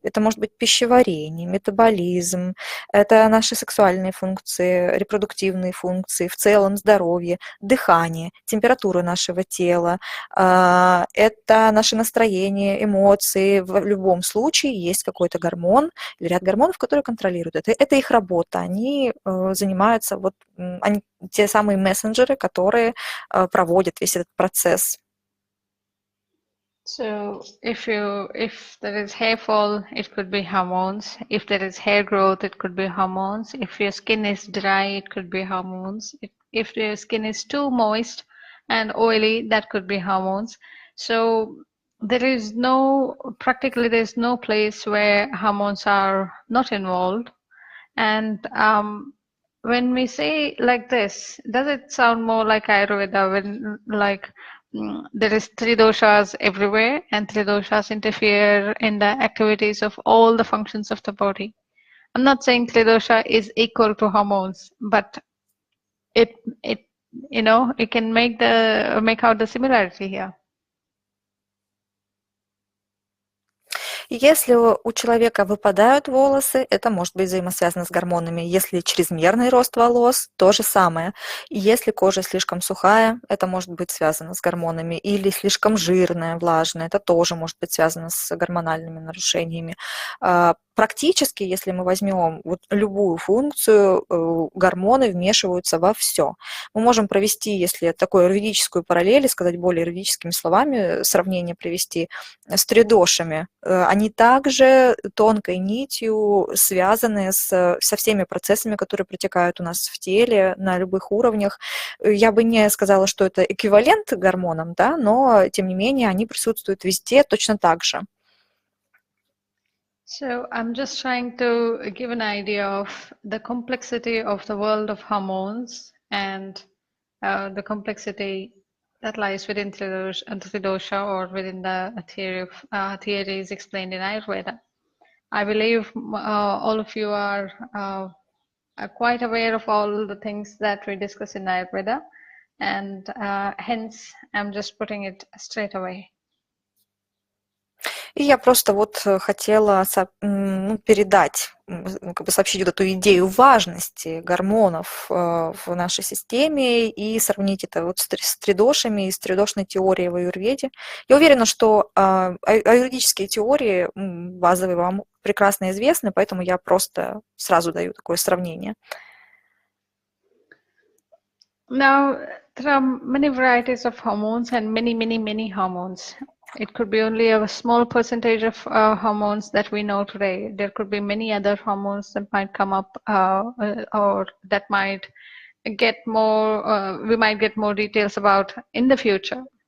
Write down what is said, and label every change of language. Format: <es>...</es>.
<ru>Это может быть пищеварение, метаболизм, это наши сексуальные функции, репродуктивные функции, в целом здоровье, дыхание, температура нашего тела, это наше настроение, эмоции. В любом случае есть какой-то гормон или ряд гормонов, которые контролируют это. Это их работа. Они занимаются, вот, они те самые мессенджеры, которые проводят весь этот процесс.</ru> <en>So if there is hair fall, it could be hormones. If there is hair growth, it could be hormones. If your skin is dry, it could be hormones. If your skin is too moist and oily, that could be hormones. So practically there's no place where hormones are not involved. And when we say like this, does it sound more like Ayurveda when there is three doshas everywhere and three doshas interfere in the activities of all the functions of the body? I'm not saying three dosha is equal to hormones, but it it can make out the similarity here.</en> <ru>Если у человека выпадают волосы, это может быть взаимосвязано с гормонами. Если чрезмерный рост волос, то же самое. И если кожа слишком сухая, это может быть связано с гормонами. Или слишком жирная, влажная, это тоже может быть связано с гормональными нарушениями. Практически, если мы возьмем вот любую функцию, гормоны вмешиваются во все. Мы можем провести, если такую аюрведическую параллель, сказать более аюрведическими словами, сравнение привести с тридошами. Они также тонкой нитью связаны со всеми процессами, которые протекают у нас в теле на любых уровнях. Я бы не сказала, что это эквивалент гормонам, да, но тем не менее они присутствуют везде точно так же.</ru> <en>So I'm just trying to give an idea of the complexity of the world of hormones and the complexity that lies within Tridosha or within the theories explained in Ayurveda. I believe all of you are quite aware of all the things that we discuss in Ayurveda, and hence I'm just putting it straight away.</en> <ru>И я просто вот хотела передать, сообщить вот эту идею важности гормонов в нашей системе и сравнить это вот с тридошами и с тридошной теорией в аюрведе. Я уверена, что аюрведические теории базовые вам прекрасно известны, поэтому я просто сразу даю такое сравнение.</ru> <en>Now, there are many varieties of hormones and many hormones. It could be only a small percentage of hormones that we know today. There could be many other hormones that might come up or that might get more, we might get more details about in the future.</en>